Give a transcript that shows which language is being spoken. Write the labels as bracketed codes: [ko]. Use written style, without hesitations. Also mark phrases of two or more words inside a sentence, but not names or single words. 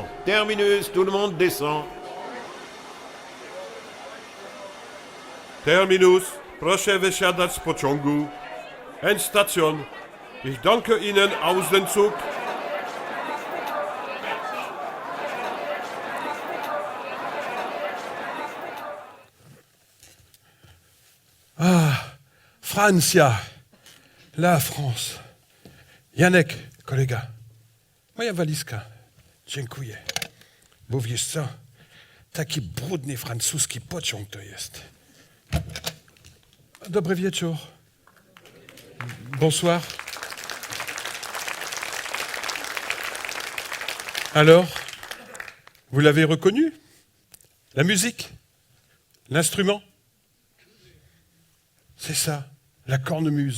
[fr] Terminus, tout le monde descend. Terminus, [pl] proszę wysiadać z pociągu. [de] Endstation. Ich danke Ihnen aus den Zug. [fr] Francia, la France. [pl] Janek, kolega, moja walizka. Dziękuję. Bo wiesz co, taki brudny francuski pociąg to jest. Dobry wieczór. [fr] Bonsoir. Alors, vous l'avez reconnu? La musique? L'instrument? C'est ça, la cornemuse.